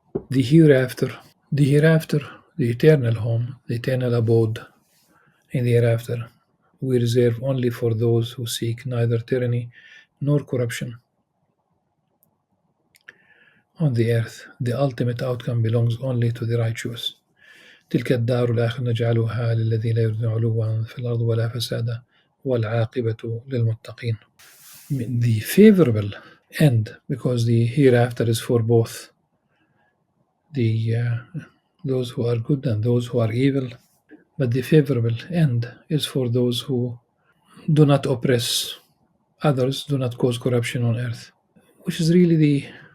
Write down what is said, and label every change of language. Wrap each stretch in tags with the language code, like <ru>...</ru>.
<en>The hereafter, the eternal home, the eternal abode in the hereafter, we reserve only for those who seek neither tyranny nor corruption. On the earth, the ultimate outcome belongs only to the righteous.</en> <ar>تلك الدار الآخرة نجعلها للذين لا يريدون علوا في الأرض ولا فسادا والعاقبة للمتقين.</ar> <en>The favorable end, because the hereafter is for both the those who are good and those who are evil, but the favorable end is for those who do not oppress others, do not cause corruption on earth, which is really</en>